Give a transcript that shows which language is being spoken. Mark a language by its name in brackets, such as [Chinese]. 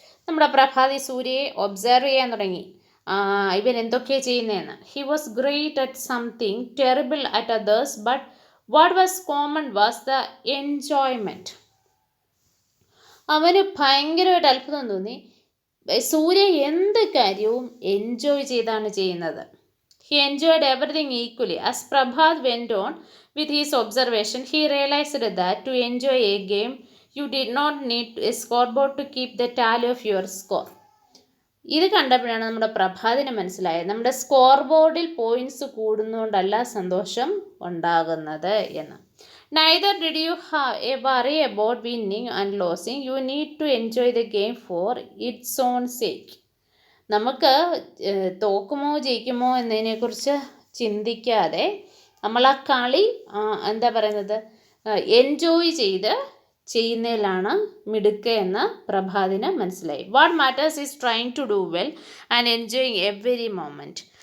[Malayalam] നമ്മുടെ പ്രഭാത് ഈ സൂര്യയെ ഒബ്സർവ് ചെയ്യാൻ തുടങ്ങി, ഇവൻ എന്തൊക്കെയാണ് ചെയ്യുന്നതെന്ന്. [English] He was great at something, terrible at others, but what was common was the enjoyment. [Malayalam] അവന് ഭയങ്കരമായിട്ട് അത്ഭുതം തോന്നി. സൂര്യ എന്ത് കാര്യവും എൻജോയ് ചെയ്താണ് ചെയ്യുന്നത്. [English] He enjoyed everything equally. As Prabhat went on with his observation, he realized that to enjoy a game, you did not need a scoreboard to keep the tally of your score. [Malayalam] ഇത് കണ്ടപ്പോഴാണ് നമ്മുടെ പ്രഭാതിന് മനസ്സിലായത്, നമ്മുടെ score ബോർഡിൽ points കൂടുന്നതുകൊണ്ടല്ല സന്തോഷം ഉണ്ടാകുന്നത് എന്ന്. [English] Neither did you have a worry about winning and losing. You need to enjoy the game for its own sake. [Malayalam] നമുക്ക് തോക്കുമോ ജയിക്കുമോ എന്നതിനെക്കുറിച്ച് ചിന്തിക്കാതെ നമ്മൾ ആ കളി എന്താ പറയുന്നത് എൻജോയ് ചെയ്യുന്നതിലാണ് മിടുക്ക് എന്ന് പ്രഭാതിന് മനസ്സിലായി. [English] What matters is trying to do well and enjoying every moment.